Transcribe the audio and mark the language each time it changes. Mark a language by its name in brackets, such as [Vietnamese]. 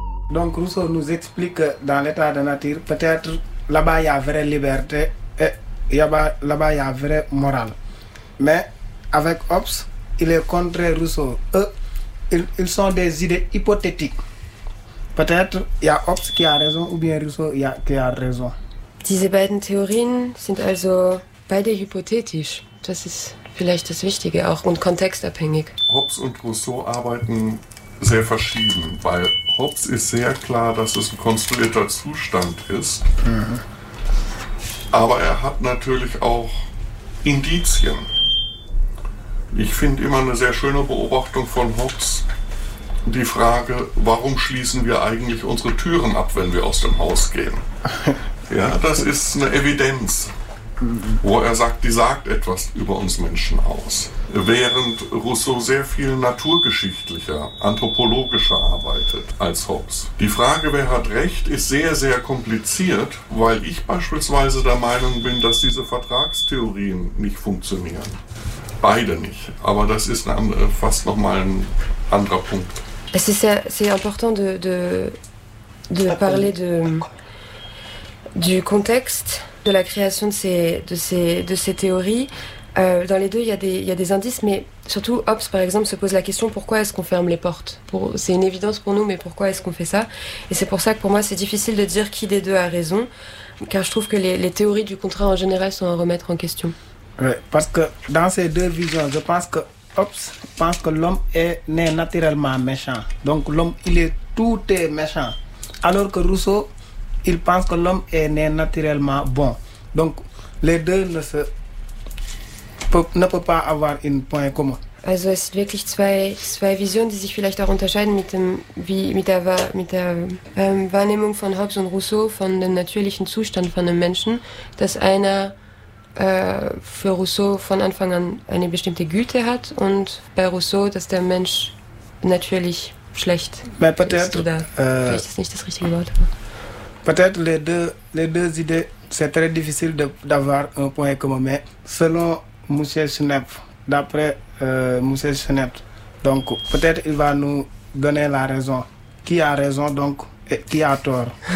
[French] Donc Rousseau nous explique dans l'état de nature, peut-être là-bas il y a vraie liberté et là-bas il y a vraie morale. Mais avec Hobbes, il est contre Rousseau. Eux, ils sont des idées hypothétiques. Peut-être il y a Hobbes qui a raison ou bien Rousseau qui a raison. [German] Diese beiden Theorien sind also beide hypothetisch. Das ist vielleicht das Wichtige auch und kontextabhängig. Hobbes und Rousseau arbeiten sehr verschieden, weil Hobbes ist sehr klar, dass es ein konstruierter Zustand ist. Aber er hat natürlich auch Indizien. Ich finde immer eine sehr schöne Beobachtung von Hobbes die Frage, warum schließen wir eigentlich unsere Türen ab, wenn wir aus dem Haus gehen? Ja, das ist eine Evidenz, wo er sagt, die sagt etwas über uns Menschen aus. Während Rousseau sehr viel naturgeschichtlicher, anthropologischer arbeitet als Hobbes. Die Frage, wer hat Recht, ist sehr, sehr kompliziert, weil ich beispielsweise der Meinung bin, dass diese Vertragstheorien nicht funktionieren. Beide nicht. Aber das ist fast nochmal ein anderer Punkt. [French] C'est important de parler du contexte de la création de ces théories. Dans les deux, il y a des indices, mais surtout Hobbes, par exemple, se pose la question pourquoi est-ce qu'on ferme les portes? C'est une évidence pour nous, mais pourquoi est-ce qu'on fait ça? Et c'est pour ça que pour moi, c'est difficile de dire qui des deux a raison, car je trouve que les théories du contrat en général sont à remettre en question. Oui, parce que dans ces deux visions, je pense que Hobbes pense que l'homme est né naturellement méchant. Donc l'homme, il est tout est méchant. Alors que Rousseau, il pense que l'homme est né naturellement bon. Donc les deux ne peuvent pas avoir un point commun. [German] Also es sind wirklich zwei Visionen, die sich vielleicht auch unterscheiden mit der Wahrnehmung von Hobbes und Rousseau von dem natürlichen Zustand von einem Menschen, dass einer für Rousseau von Anfang an eine bestimmte Güte hat und bei Rousseau, dass der Mensch natürlich schlecht [French] Mais [German] ist [French] peut-être, [German] oder vielleicht ist nicht das richtige Wort. Aber [French] peut-être les deux idées, c'est très difficile d'avoir un point commun, mais selon Monsieur Schnepf, d'après Monsieur Schnepf, donc peut-être il va nous donner la raison. Qui a raison donc et qui a tort?